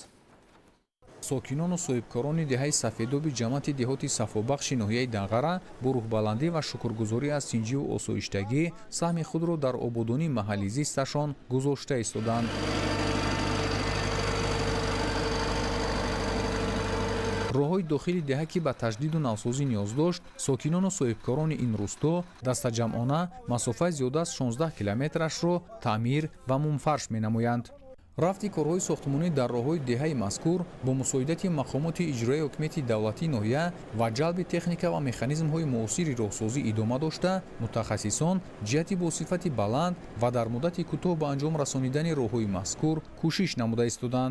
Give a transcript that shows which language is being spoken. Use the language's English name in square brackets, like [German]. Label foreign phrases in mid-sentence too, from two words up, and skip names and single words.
[Tajik] ساکنان و صاحبکاران دهه سفیداب جماعت دهات صفابخش ناحیه دنغره با روحبلندی و شکرگزاری از سینجی و آسایشتگی سهم خود را در آبادانی محلی زیستشان گذاشته ایستادند. راههای داخلی دهه که به تجدید و نوسازی نیاز داشت، ساکنان و صاحبکاران این روستا دستجمعانه مسافت زیاد از 16 کیلومترش را تعمیر و منفرش می‌نمایند. рафти корҳои сохтмонӣ дар роҳҳои деҳаи мазкур бо мусоидати мақомоти иҷроии ҳокимияти давлатии ноҳия ва ҷалби техника ва механизмҳои муосири роҳсозӣ идома дошта, мутахассисон ҷиҳати бо сифати баланд ва дар муддати кӯтоҳ ба анҷом расонидани роҳҳои мазкур кӯшиш намуда истоданд.